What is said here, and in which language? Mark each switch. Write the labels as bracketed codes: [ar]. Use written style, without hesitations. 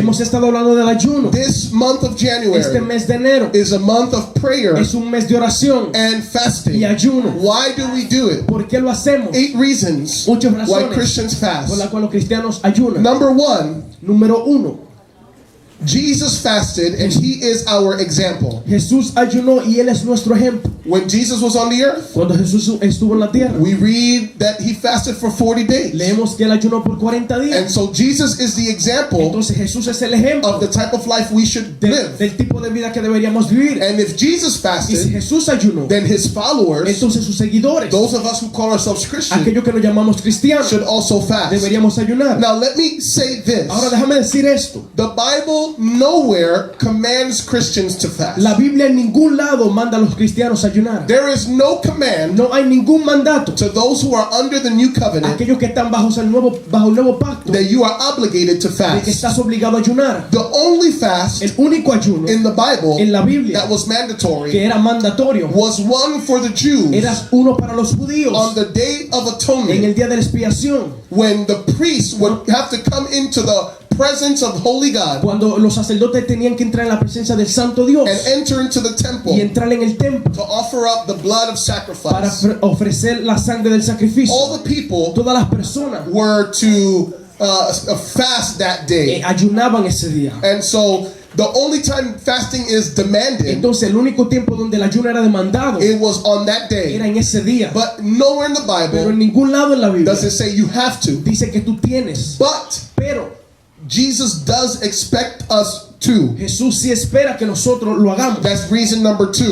[es] Hemos estado hablando del ayuno. [en] This month of [es] Este [en] January [es] mes de enero [en] is a month of prayer [es] es un mes de oración [en] and fasting. [es] y ayuno. [en] Why do we do it? [es] ¿Por qué lo hacemos? [en] 8 reasons [es] 8 [en] why [es] razones [en] Christians [es] por las [en] fast. [es] cuales los cristianos ayunan. [en] Number 1, [es] Número 1. [en] Jesus fasted and he is our example. [es] Jesús ayunó y Él es nuestro ejemplo. [en] When Jesus was on the earth, [es] cuando Jesús estuvo en la tierra, [en] we read that he fasted for 40 days. [es] leemos que él ayunó por 40 días. [en] And so Jesus is the example [es] Entonces Jesús es el ejemplo [en] of the type of life we should live. [es] del tipo de vida que deberíamos vivir. [en] And if Jesus [es] Y si [en] fasted, [es] Jesús ayunó, [en] then his followers, [es] entonces sus seguidores, [en] those of us who call ourselves Christians, [es] aquellos que nos llamamos cristianos, [en] should also fast. [es] deberíamos ayunar. [en] Now let me say this. [es] Ahora déjame decir esto. [en] The Bible nowhere commands Christians to fast. [es] La Biblia en ningún lado manda a los cristianos a ayunar. [en] There is no command [es] No hay ningún mandato [en] to those who are under the new covenant [es] aquellos que están bajo el nuevo pacto [en] that you are obligated to [es] de que estás obligado a ayunar. [en] The only fast [es] El único ayuno [en] in the Bible [es] en la Biblia [en] that was mandatory [es] que era mandatorio [en] was one for the Jews [es] era uno para los judíos [en] on the Day of [es] en [en] Atonement, [es] el día de la expiación, [en] when the priest would have to come into the presence of holy God [es] cuando los sacerdotes tenían que entrar en la presencia del Santo Dios [en] and enter into the [es] y [en] temple [es] entrar en el templo [en] to offer up the blood of [es] para [en] sacrifice. [es] ofrecer la sangre del sacrificio. [en] All the people [es] Todas las personas [en] were to fast that day. [es] ayunaban ese día. [en] And so the only time fasting is demanded, [es] Entonces el único tiempo donde el ayuno era demandado [en] it was on that day. [es] era en ese día. [en] But nowhere in the [es] Pero en ningún lado en la Biblia [en] does it say you have to. [es] dice que tú tienes. [en] But [es] Pero [en] Jesus does expect us to. [es] Jesús sí espera que nosotros lo hagamos. [en] That's reason number 2.